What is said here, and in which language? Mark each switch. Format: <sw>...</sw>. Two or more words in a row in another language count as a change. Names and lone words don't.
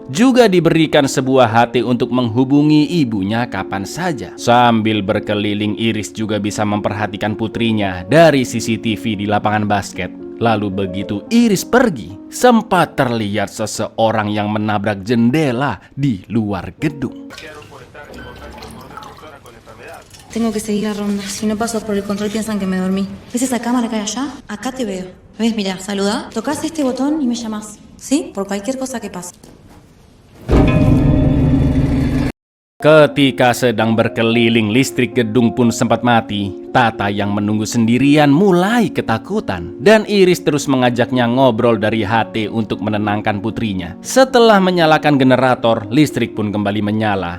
<id>Juga diberikan sebuah HT untuk menghubungi ibunya kapan saja. Sambil berkeliling, Iris juga bisa memperhatikan putrinya dari CCTV di lapangan basket. Lalu begitu Iris pergi, sempat terlihat seseorang yang menabrak jendela di luar gedung.</id> <es>Tengo que seguir la ronda. Si no paso por el control piensan que me dormí. ¿Ves esa cámara que hay allá? Acá te veo. ¿Ves? Mira, saluda. Tocas este botón y me llamas. ¿Sí? Por cualquier cosa que pase.</es> <id>Ketika sedang berkeliling, listrik gedung pun sempat mati. Tata yang menunggu sendirian mulai ketakutan, dan Iris terus mengajaknya ngobrol dari HT untuk menenangkan putrinya. Setelah menyalakan generator, listrik pun kembali menyala.</id>